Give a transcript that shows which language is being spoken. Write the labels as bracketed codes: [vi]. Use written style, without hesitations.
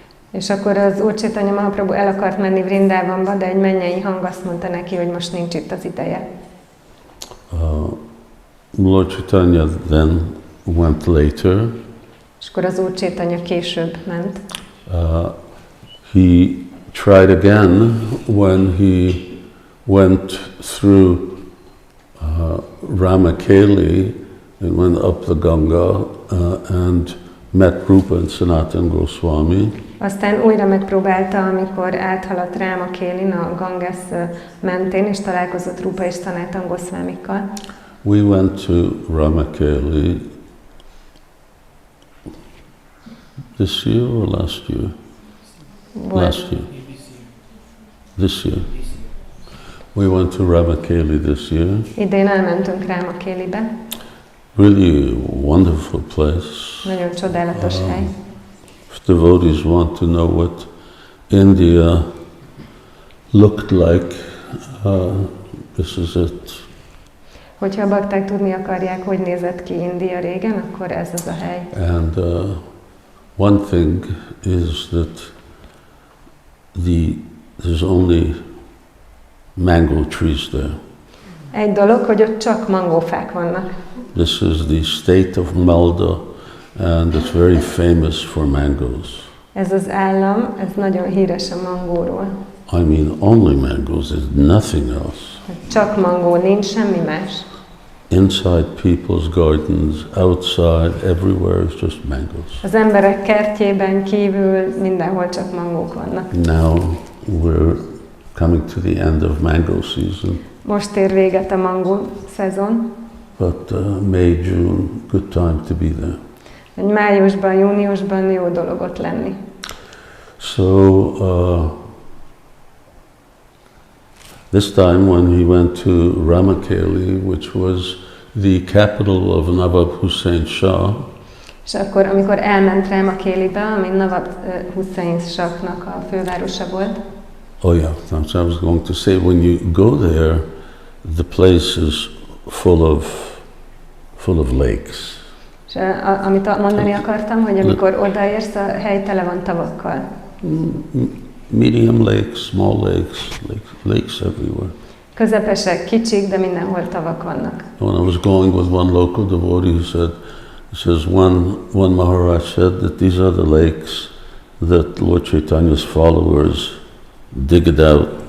[hu] És akkor az Úr Chaitanya Mahaprabhu el akart menni Vrindavanba, de egy mennyei hang azt mondta neki, hogy most nincs itt az ideje. [en] Lord Chaitanya then went later. [hu] És akkor az Úr Chaitanya később ment. [en] He tried again when he went through Ramaki and went up the Ganga and met Rupa and Sanatana Goswami. [hu] Aztán újra megpróbálta, amikor áthaladt Ramakélin a Ganges mentén, és találkozott Rupa és Sanatana Goswamikkal. [en] We went to Ramakeli this year or last year? Last year. This year. We went to Ramakeli this year. [hu] Idén elmentünk Ramakélibe. [en] Really wonderful place. [hu] Nagyon csodálatos hely. [en] If devotees want to know what India looked like, this is it. [hu] Hogyha a bakták tudni akarják, hogy nézett ki India régen, akkor ez az a hely. [en] And one thing is that there's only mango trees there. [hu] Egy dolog, hogy ott csak mangófák vannak. [en] This is the state of Malda, and it's very famous for mangoes. [hu] Ez az állam, ez nagyon híres a mangóról. [en] I mean, only mangoes, there's nothing else. [hu] Csak mangó, nincs semmi más. [en] Inside people's gardens, outside, everywhere is just mangoes. [hu] Az emberek kertjében kívül mindenhol csak mangók vannak. [en] Now we're coming to the end of mango season. [hu] Most ér véget a mangó szezon. [en] But May, June, good time to be there. [hu] Egy májusban, júniusban jó dolog ott lenni. [en] So this time when he went to Ramakeli, which was the capital of Nawab Hussain Shah, [hu] és akkor, amikor elment Ramakélibe, ami Nawab Hussain Shahnak a fővárosa volt. [en] oh yeah, that's what I was going to say. When you go there, the place is full of lakes. [hu] És amit mondani akartam, hogy amikor odaérsz, a hely tele van tavakkal. [en] Medium lakes, small lakes everywhere. [hu] Közepesek, kicsik, de mindenhol tavak vannak. [en] When I was going with one local devotee, he says one Maharaj said that these are the lakes that Lord Chaitanya's followers dug out.